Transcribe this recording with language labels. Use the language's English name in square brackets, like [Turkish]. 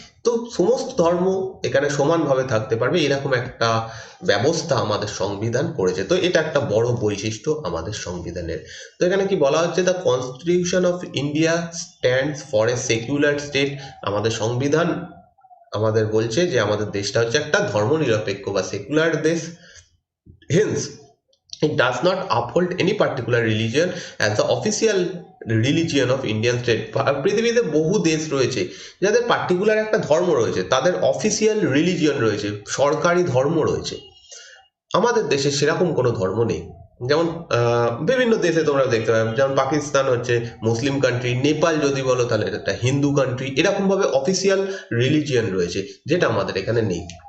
[Bangla] তো সমস্ত ধর্ম এখানে সমানভাবে থাকতে পারবে, এরকম একটা ব্যবস্থা আমাদের সংবিধান করেছে। তো এটা একটা বড় বৈশিষ্ট্য আমাদের সংবিধানের। তো এখানে কি বলা হচ্ছে, [English] The constitution of India stands for a secular state. [Bangla] আমাদের সংবিধান আমাদের বলছে যে আমাদের দেশটা হচ্ছে একটা ধর্মনিরপেক্ষ বা সেকুলার দেশ। [English] Hence it does not uphold any particular religion as the official religion of Indian state. [Bangla] পৃথিবীতে বহু দেশ রয়েছে যাদের পার্টিকুলার একটা ধর্ম রয়েছে, তাদের অফিসিয়াল রিলিজিয়ন রয়েছে, সরকারি ধর্ম রয়েছে। আমাদের দেশে সেরকম কোনো ধর্ম নেই। যেমন বিভিন্ন দেশে তোমরা দেখতে পাবে, যেমন পাকিস্তান হচ্ছে মুসলিম কান্ট্রি, নেপাল যদি বলো তাহলে এটা একটা হিন্দু কান্ট্রি, এরকম ভাবে অফিসিয়াল রিলিজিয়ন রয়েছে, যেটা আমাদের এখানে নেই।